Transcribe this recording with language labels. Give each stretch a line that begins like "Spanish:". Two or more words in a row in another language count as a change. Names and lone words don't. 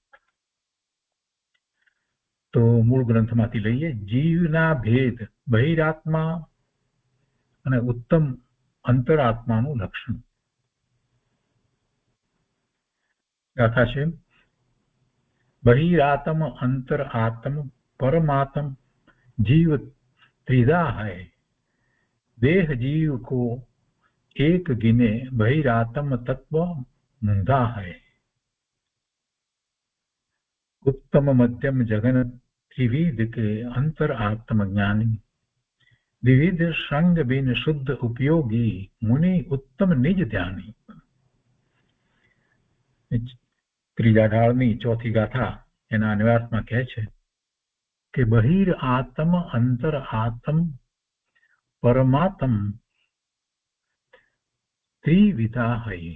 Gujarati: તો મૂળ ગ્રંથમાંથી લઈએ. જીવના ભેદ, બહિરાત્મા અને ઉત્તમ અંતરાત્માનું લક્ષણ. ગાથા છે
Hindi: બહિરાત્મ अंतरात्म परमात्म जीव त्रिधा है, देह जीव को एक गिने बहिरात्म तत्व मूंधा है, उत्तम मध्यम जगन त्रिविध के अंतरात्म ज्ञानी विविध संग बिन शुद्ध उपयोगी मुनि उत्तम निज ध्यानी.
Gujarati: ત્રીજા ઢાળની ચોથી ગાથા એના અન્વયાર્થમાં કહે છે કે બહિર આત્મ અંતર આત્મ પરમાત્મ
Hindi: त्रिविधा है.